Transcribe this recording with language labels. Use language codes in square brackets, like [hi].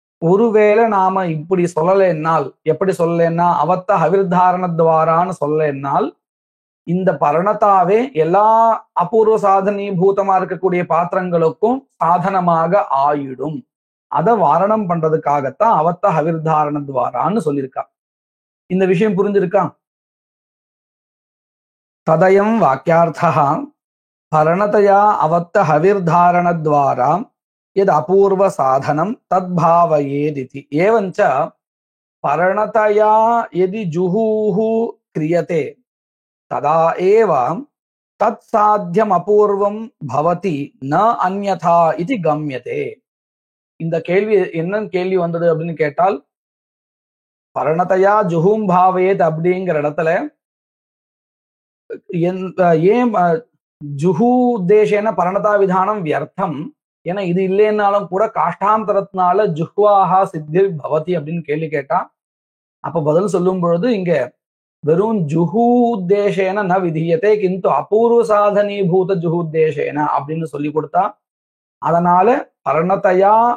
[ta] ஒருவேளை நாம இப்படி சொல்லலைன்னால், எப்படி சொல்லலைன்னா அவத்த ஹவிர்தாரண துவாரான்னு சொல்லலைன்னால், இந்த பரணதாவே எல்லா அபூர்வ சாதனீபூதமா இருக்கக்கூடிய பாத்திரங்களுக்கும் சாதனமாக ஆயிடும். அதை வாரணம் பண்றதுக்காகத்தான் அவத்த ஹவிர்தாரண துவாரான்னு சொல்லியிருக்கா. இந்த விஷயம் புரிஞ்சிருக்கா? [sa] ததயம் வாக்கியார்த்தா பரணதயா அவத்த ஹவிர்தாரண துவாரா यद् अपूर्व साधनं तद्भावयेदिति एवञ्च परणतया यदि जुहुः क्रियते तदा एव तत्साध्यम् अपूर्वं भवति न अन्यथा इति गम्यते. [ta] இந்த கேள்வி என்ன கேள்வி வந்தது அப்படின்னு கேட்டால், [sa] பரணதயா ஜுஹூம் பாவயேத் [ta] அப்படிங்கிற இடத்துல ஏன் ஜுஹூ உத்தேசேன பரணதா விதானம் வியர்த்தம், ஏன்னா இது இல்லைன்னாலும் கூட காஷ்டாந்தரத்தினால [sa] ஜுஹ்வாஹா சித்தி பவதி [ta] அப்படின்னு கேள்வி கேட்டா, அப்ப பதில் சொல்லும் பொழுது இங்க வெறும் ஜுஹூத்தேசேன ந விதியத்தை கிந்து அபூர்வ சாதனீபூத ஜுஹூத்தேசேன அப்படின்னு சொல்லி கொடுத்தா, அதனால பரணதயா